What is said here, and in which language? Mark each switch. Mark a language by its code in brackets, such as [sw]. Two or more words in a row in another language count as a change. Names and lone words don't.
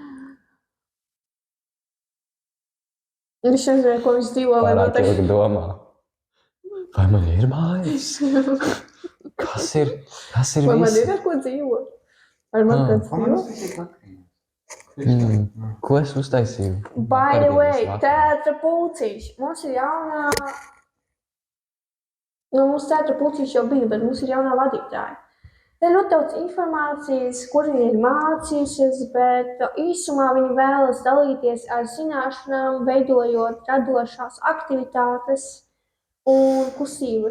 [lv] Viņš nezināja, ko viņš dzīvo, vai Pārāk noteikti. ilgi domā. Vai man ir mājas? Kas ir Vai man viss? ir ar ko dzīvot? Vai man kāds dzīvo? Ko es uztaisīju? [en] By the way, [lv] Vakardienas teātra pulcīši. Mums ir jaunā... Mums teātra pulcīši jau bija, bet mums ir jaunā vadītāja. Te ir ļoti daudz informācijas, kur viņa ir mācījusies, bet īsumā viņa vēlas dalīties ar zināšanām, veidojot radošās aktivitātes un kustības.